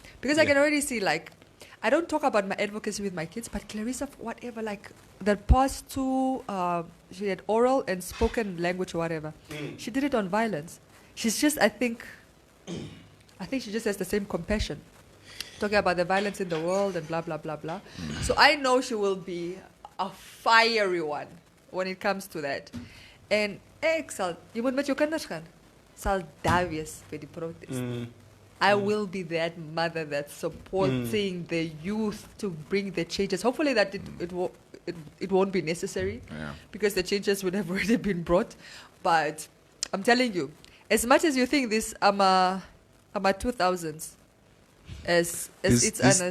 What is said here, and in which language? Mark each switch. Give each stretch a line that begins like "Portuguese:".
English: Because I can already see, like, I don't talk about my advocacy with my kids, but Clarissa, whatever, like, the past two, she had oral and spoken language or whatever. She did it on violence. She's just, I think she just has the same compassion. Talking about the violence in the world and blah, blah, blah, blah. So I know she will be a fiery one when it comes to that.
Afrikaans: En ek sal, jy moet met jou kinders gaan, sal daar wees vir die protest.
English: I will be that mother that's supporting the youth to bring the changes. Hopefully that it won't be necessary because the changes would have already been brought. But I'm telling you, as much as you think this ama 2000s, as it's honest,